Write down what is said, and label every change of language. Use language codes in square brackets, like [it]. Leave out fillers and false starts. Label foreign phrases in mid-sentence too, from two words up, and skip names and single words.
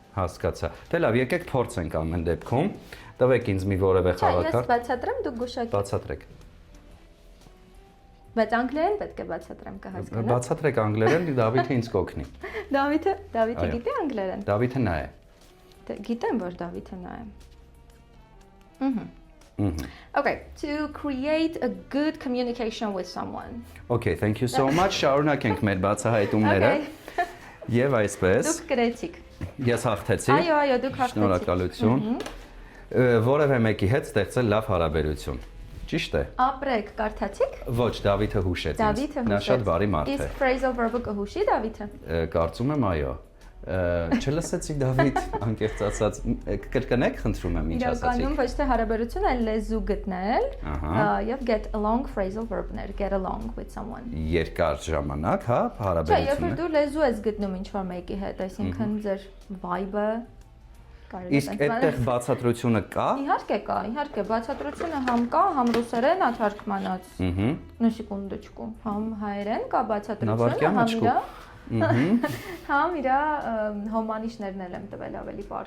[hy] Հասկացա։ Դե լավ, եկեք փորձենք ամեն դեպքում։ Տվեք ինձ մի որևէ խաղաքարտ։ Ես բացատրեմ, դուք գուշակեք։ Բացատրեք։ Բայց անգլերեն պետք է բացատրեմ կհասկանա։ Բացատրեք անգլերեն, Դավիթը ինձ կօգնի։ Դավիթը գիտի անգլերեն։ Դավիթը նա է։ Գիտեմ, որ Դավիթը նա է։ [en] Okay, to create a good communication with someone. Okay, thank you so much. [hy] Շարունակենք մեր բացահայտումները։ Եվ այսպես։ Դուք գրեցիք։ Ես հաղթեցի։ Այո, դուք հաղթեցիք։ Շնորհակալություն։ Որևէ մեկի հետ ստեղծել լավ հարաբերություն։ Ճիշտ է։ Ապրեք, կարդացիք։ Ոչ, Դավիթը հուշեց ինձ։ Նա շատ բարի մարդ է։ Իսկ [en] phrasal verb- [hy] ը կհուշի Դավիթը։ Կարծում եմ այո։ Չլսեցի Դավիթ, անկեղծ ասած, կրկնեք, խնդրում եմ, ինչ ասացիք։ Իրականում ոչ թե հարաբերություն, այլ լեզու գտնել եւ [en] get along phrasal verb- [hy] ներ, [en] get along with someone։ [hy] Երկար ժամանակ, հա, հարաբերությունը։ Չէ, երբ հարաբերությունը։ դու լեզու ես գտնում ինչ-որ մեկի հետ, այսինքն ձեր vibe-ը կարելի է։ Իսկ այդտեղ բացատրությունը կա։ Իհարկե, բացատրությունը համ կա, համ ռուսերեն ա թարգմանած։ [ru] На секундочку, [hy] համ հայերեն կա բացատրությունը, համ իրա Համ իրա հոմանիշներն եմ տվել ավելի բարձ։